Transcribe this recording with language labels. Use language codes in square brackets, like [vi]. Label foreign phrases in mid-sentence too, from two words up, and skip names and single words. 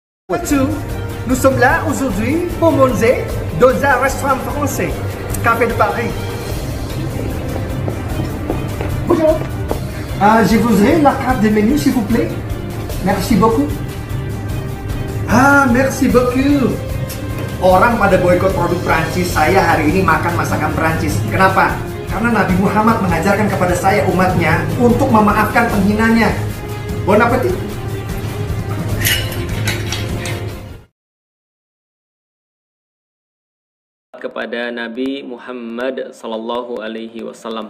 [fr] Bonjour, nous sommes là aujourd'hui pour manger dans un restaurant français, Café de Paris. Bonjour. Je voudrais la carte de menu s'il vous plaît. Merci beaucoup. Merci beaucoup. [id] Orang pada boikot produk Prancis, saya hari ini makan masakan Prancis. Kenapa? Karena Nabi Muhammad mengajarkan kepada saya umatnya untuk memaafkan penghinanya. [fr] Bon appetit. [id] Kepada Nabi Muhammad [ar] صلى الله عليه وسلم.